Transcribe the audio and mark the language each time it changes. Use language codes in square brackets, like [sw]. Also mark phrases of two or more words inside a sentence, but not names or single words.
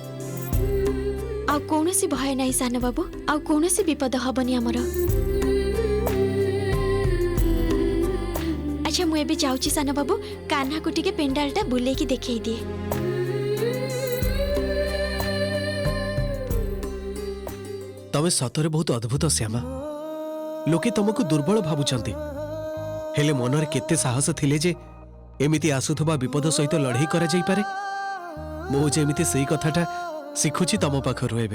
[spv] ଆଉ କୋନୋସି ଭୟ ନାହିଁ ସାନ ବାବୁ, ଆଉ କୋନୋସି ବିପଦ ହବନି ହମର। ଅଚ୍ଛା ମୁ ଏବେ ଯାଉଛି ସାନ ବାବୁ, କାହ୍ନା କୁ ଟିକେ ପେଣ୍ଡାଲଟା ବୁଲେଇକି ଦେଖେଇ ଦିଏ। [or] ତମେ ସତରେ ବହୁତ ଅଦ୍ଭୁତ ଶ୍ୟାମା। ଲୋକେ ତମକୁ ଦୁର୍ବଳ ଭାବୁଛନ୍ତି, ହେଲେ ମନରେ କେତେ ସାହସ ଥିଲେ ଯେ ଏମିତି ଆସୁଥିବା ବିପଦ ସହିତ ଲଢ଼େଇ କରାଯାଇପାରେ। ମୁଁ ଯେମିତି ସେଇ କଥାଟା ଶିଖୁଛି ତମ ପାଖରୁ ଏବେ।